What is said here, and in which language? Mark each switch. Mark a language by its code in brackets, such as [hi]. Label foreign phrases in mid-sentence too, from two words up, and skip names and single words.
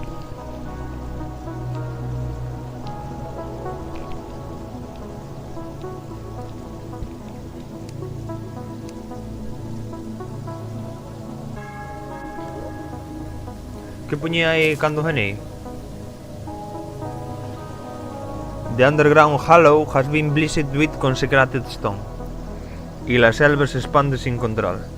[gl] Que poñía aí cando ganei? [en] The underground hollow has been blessed with consecrated stone. [es] Y la selva se expande sin control.